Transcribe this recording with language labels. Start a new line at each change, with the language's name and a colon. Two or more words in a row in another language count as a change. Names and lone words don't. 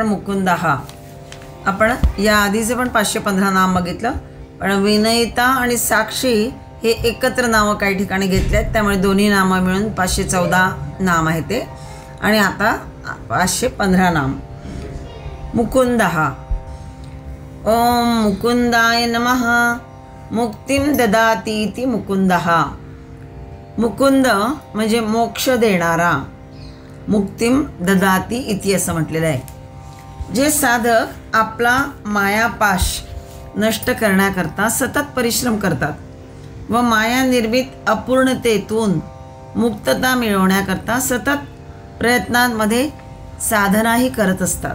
Marathi: मुकुंद हा आपण या आधीचे पण 515 नाम बघितलं, पण विनयिता आणि साक्षी हे एकत्र नावं काही ठिकाणी घेतले आहेत, त्यामुळे दोन्ही नामं मिळून 514 नाम आहे ते. आणि आता 515 नाम. मुकुंद हा.
Sanskrit: ओम मुकुंदाय नमः. मुक्तिम ददाती इति मुकुंद हा.
Marathi: मुकुंद म्हणजे मोक्ष देणारा.
Sanskrit: मुक्तिम ददाती इति
Marathi: असं म्हटलेलं आहे. जे साधक आपला मायापाश नष्ट करण्याकरता सतत परिश्रम करतात व माया निर्मित अपूर्णतेतून मुक्तता मिळवण्याकरता सतत प्रयत्नांमध्ये साधनाही करत असतात.